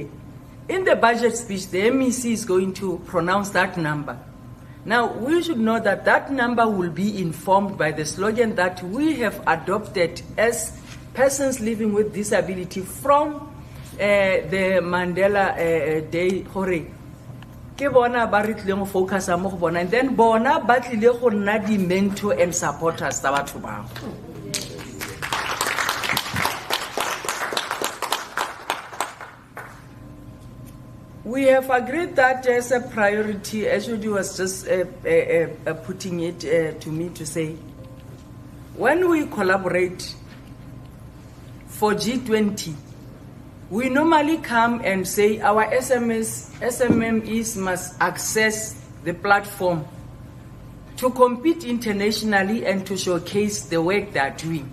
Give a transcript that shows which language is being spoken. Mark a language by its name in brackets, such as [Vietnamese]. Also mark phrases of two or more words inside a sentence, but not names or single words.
[English] In the budget speech, the MEC is going to pronounce that number. Now, we should know that that number will be informed by the slogan that we have adopted as persons living with disability from the Mandela Day. [Tswana] Ke bona ba re tlile go focus mo go bona, [English] and then [Tswana] bona ba tlile go nna di [English] mentor and supporters [Tswana] tsa batho bao. [English] We have agreed that as a priority, Ashodi was just putting it to me to say, when we collaborate for G20, we normally come and say our SMMEs must access the platform to compete internationally and to showcase the work they are doing.